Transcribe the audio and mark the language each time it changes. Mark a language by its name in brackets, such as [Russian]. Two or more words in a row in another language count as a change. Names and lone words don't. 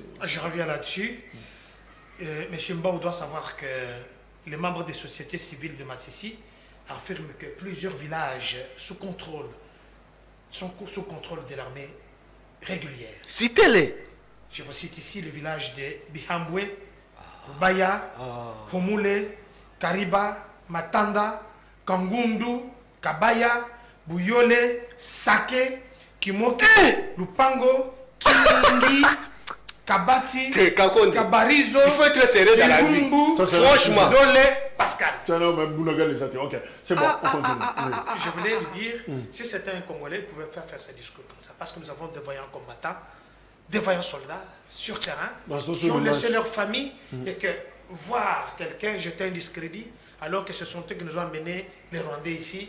[French] Je reviens là-dessus. Monsieur Mbao doit savoir que les membres des sociétés civiles de Massissi affirment que plusieurs villages sont sous contrôle de l'armée régulière. Citez-les. Je vous cite ici le village de Bihambwe, Baya, Homule, Kariba, Matanda, Kangundu, Kabaya, Bouyole, Sake, Kimoki, Lupango, Kingi, Kabati, Kabarizo, il faut être sérieux dans la vie. Franchement. Dole, Pascal. Ok, c'est bon, on continue. Je voulais lui dire, si c'était un Congolais, il ne pouvait pas faire ce discours comme ça. Parce que nous avons des voyants combattants, des voyants soldats sur terrain, qui ont laissé leur famille et que voir quelqu'un jeter un discrédit alors que ce sont eux qui nous ont amenés les Rwandais ici.